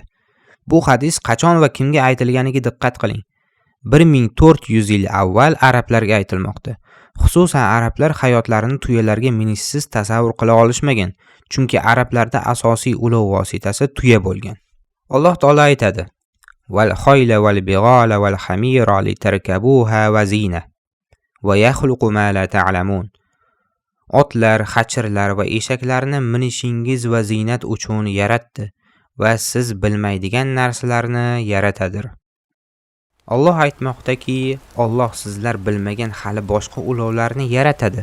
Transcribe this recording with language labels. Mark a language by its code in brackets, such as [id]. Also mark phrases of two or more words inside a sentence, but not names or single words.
[uz] Bu hadis qachon va kimga aytilganiga diqqat qiling. 1400 yil avval arablarga aytilmoqda. Xususan arablar hayotlarini tuyalarga minishsiz tasavvur qila olishmagan, chunki arablarda asosiy ulov vositasi tuya bo'lgan. Alloh taolo aytadi: [ar] "والخيل والبغال والحمير لتركبوها وزينة ويخلق ما لا تعلمون." [uz] Otlar, xachirlar va eshaklarni minishingiz va ziynat uchun yaratdi va siz bilmaydigan narsalarni yaratadir. Alloh aytmoqdaki, Alloh sizlar bilmagan hali boshqa ulovlarni yaratadi.